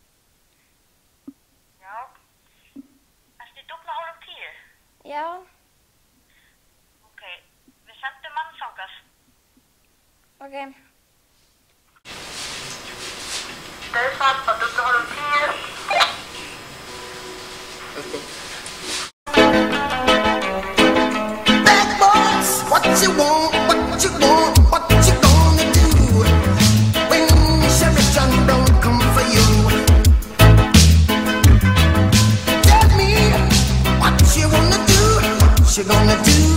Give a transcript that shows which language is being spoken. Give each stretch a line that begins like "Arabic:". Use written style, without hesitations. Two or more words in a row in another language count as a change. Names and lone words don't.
Icelandic: Já. Ertu í Dúfnahólum 10? Já. Ok, við sendum mann þangað. Ok. Dauðsfall á Dúfnahólum 10.
English: Let's go. Bad boys, what you want, what you want, what you gonna do when Sheriff John Brown come for you? Tell me what you wanna do, what you gonna do?